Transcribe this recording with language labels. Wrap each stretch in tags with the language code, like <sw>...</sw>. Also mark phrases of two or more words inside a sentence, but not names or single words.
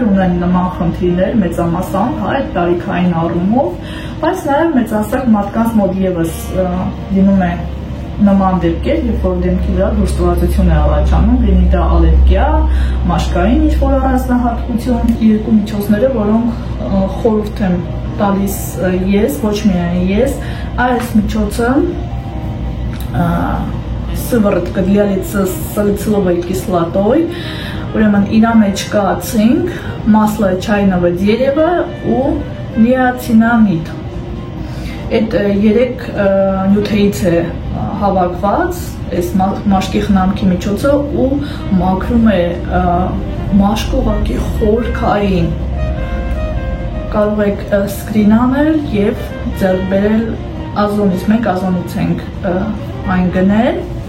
<hy>ունեն նման խնդիրներ մեծամասամբ, այդ տարիքային առումով, բայց նաև մեծահասակ մարդկանց մոտ ևս լինում է նման դեպքեր, երբ որ դեմքի վրա դուրստվածություն է առաջանում, լինի դա ալերգիա, մաշկային ինչ-որ առանձնահատկություն, երկու միջոցները, որոնք խորհուրդ եմ տալիս ես, ոչ միայն ես, այս միջոցը</hy> <ru>сыворотка для лица с салициловой кислотой,</ru> <hy>ուրեմն իրա մեջ կա ցինկ,</hy> <ru>масло чайного дерева</ru> <hy>ու նիացինամիդ։ Այդ երեք նյութերից է հավաքված այս մաշկի խնամքի միջոցը ու մաքրում է մաշկը ուղղակի խորքային։ Կարող եք սկրին անել և ձեռք բերել ազոնից, մենք ազոնից ենք այն գնել</hy>